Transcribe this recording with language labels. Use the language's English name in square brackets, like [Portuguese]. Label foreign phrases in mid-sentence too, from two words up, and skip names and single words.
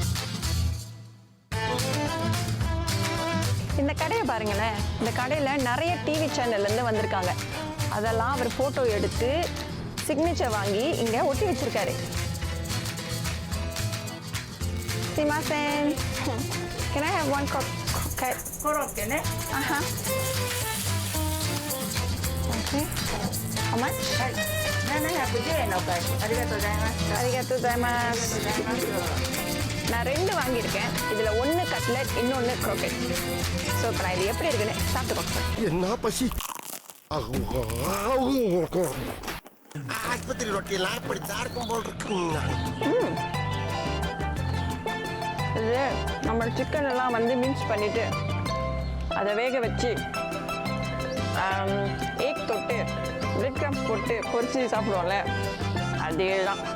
[Tamil] இந்த கடையை பாருங்களேன். இந்த கடையில் நிறைய [English] TV channel-lerundhu [Tamil] வந்திருக்காங்க. அதெல்லாம் அவர் ஃபோட்டோ எடுத்து சிக்னேச்சர் வாங்கி இங்கே ஒட்டி வச்சிருக்காரு. [Japanese] Simasen. [English] Can I have one croquette? Okay. Okay. Okay. How much? [Japanese] 700 円のお返しありがとうございました。 arigatou gozaimasu. [Tamil] நான் 2 வாங்கியிருக்கேன். இதில் 1 கட்லெட், இன்னொன்று croquette. ஸோ இப்போ நான் இது எப்படி இருக்குன்னு சாப்பிட்டு பார்க்குறேன். என்ன பசி ஆஸ்பத்திரி ரொட்டியெல்லாம் இப்படித்தான் இருக்கும் போல் இருக்குங்க. இது நம்ம சிக்கன் எல்லாம் வந்து மிக்ஸ் பண்ணிவிட்டு அதை வேக வச்சு எக் தொட்டு [English] bread crumbs [Tamil] போட்டு பொரிச்சு சாப்பிடுவோம்ல, அதே தான்.